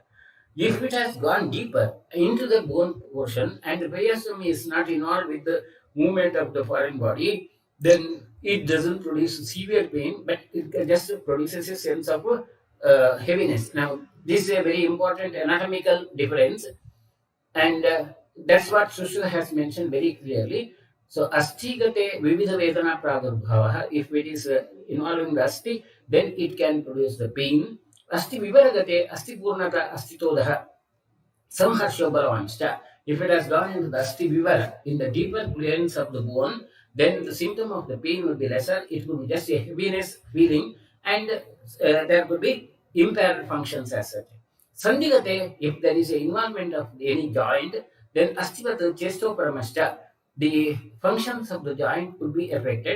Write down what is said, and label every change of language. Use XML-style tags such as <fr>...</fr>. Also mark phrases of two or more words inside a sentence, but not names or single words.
<en>If it has gone deeper into the bone portion and the periosteum is not involved with the movement of the foreign body, then it doesn't produce severe pain, but it just produces a sense of heaviness. Now, this is a very important anatomical difference, and that's what Sushruta has mentioned very clearly. So,</en> <sa>astigate vividha vedana pradurbhavaha,</sa> <en>if it is involving the asti, then it can produce the pain.</en> <sa>Asti vivaragate, asti purnata, astitodaha, samharsho balavanshta.</sa> <en>If it has gone into the</en> <sa>asti vivara,</sa> <en>in the deeper planes of the bone, then the symptom of the pain will be lesser. It will be just a heaviness feeling, and there could be impaired functions as such. Sandhigate, if there is an involvement of any joint, then</en> <sa>astivata chestoparamashta,</sa> <en>the functions of the joint could be affected.</en>